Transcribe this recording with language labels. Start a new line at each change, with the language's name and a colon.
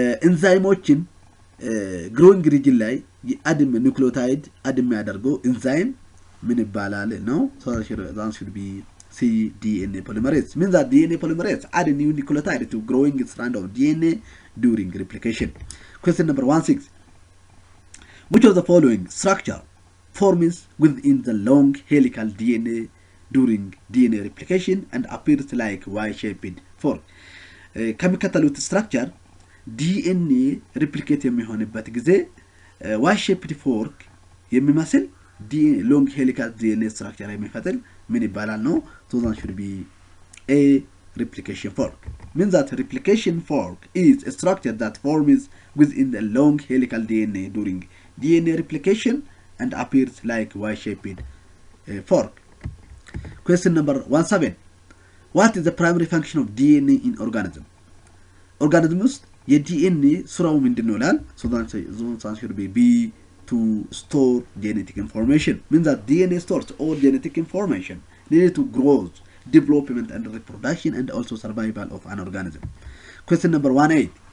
Amharic: ኤንዛይሞችን growing region ላይ አድም nucleotide አድም ያደርገው ኤንዛይም ምን ይባላል ነው
English: so that should be C DNA polymerase means that DNA polymerase add a new nucleotide to growing strand of DNA during replication question number 16 which of the following structure forms within the long helical DNA during DNA replication and appears like Y-shaped fork
Amharic: ከሚከተሉት structure DNA replicate የሚሆንበት ጊዜ Y-shaped fork የሚመስል long helical DNA structure የሚፈጥር ምን ይባላል ነው?
English: So that should be a replication fork. Means that replication fork is a structure that forms within the long helical DNA during DNA replication and appears like Y-shaped fork. Question number 17. What is the primary function of DNA in organism?
Amharic: Organism ውስጥ የዲኤንኤ ስራው ምንድነው ይላል?
English: So that should be B, to store genetic information. Means that DNA stores all genetic information needed to growth, development and reproduction and also survival of an organism. Question number 18.